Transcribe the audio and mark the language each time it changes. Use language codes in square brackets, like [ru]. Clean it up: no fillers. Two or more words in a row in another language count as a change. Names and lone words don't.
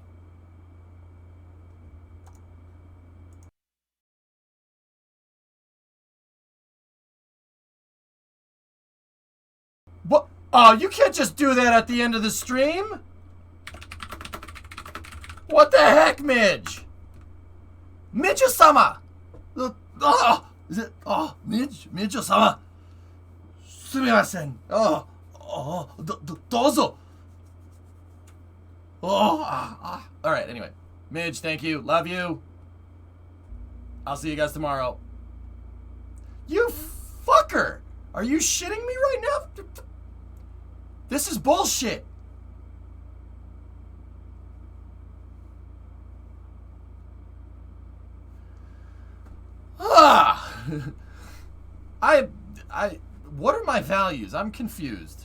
[en] What? Oh, you can't just do that at the end of the stream? What the heck, Midge? Midge-sama! Midge-sama! [ja] すみません。どうぞ. [en] Alright, anyway. Midge, thank you. Love you. I'll see you guys tomorrow. You fucker! Are you shitting me right now? This is bullshit. What are my values? I'm confused.